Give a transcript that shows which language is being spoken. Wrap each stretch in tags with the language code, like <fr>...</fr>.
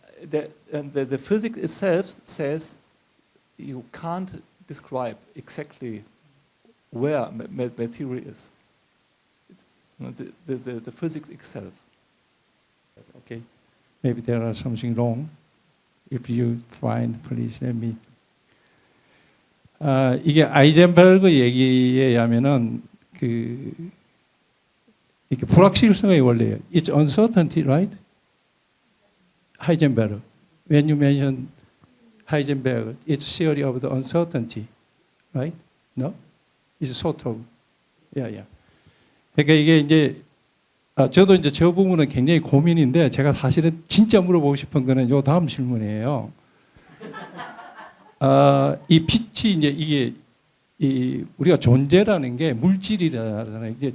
<en>The physics itself says you can't describe exactly where material is. The physics itself. Okay, maybe there are something wrong. If you find, please let me.</en> <ko>이게 아이젠베르그 얘기에 의하면은 이게 불확실성의 원리예요.</ko> <en>It's uncertainty, right? Heisenberg. When you mention Heisenberg, it's theory of the uncertainty, right? No? It's sort of. Yeah.</en> <ko>그러니까 이게 이제 저도 이제 저 부분은 굉장히 고민인데 제가 사실은 진짜 물어보고 싶은 거는 요 다음 질문이에요. 이 빛이 이제 이게 우리가 존재라는 게 물질이라잖아요.</ko>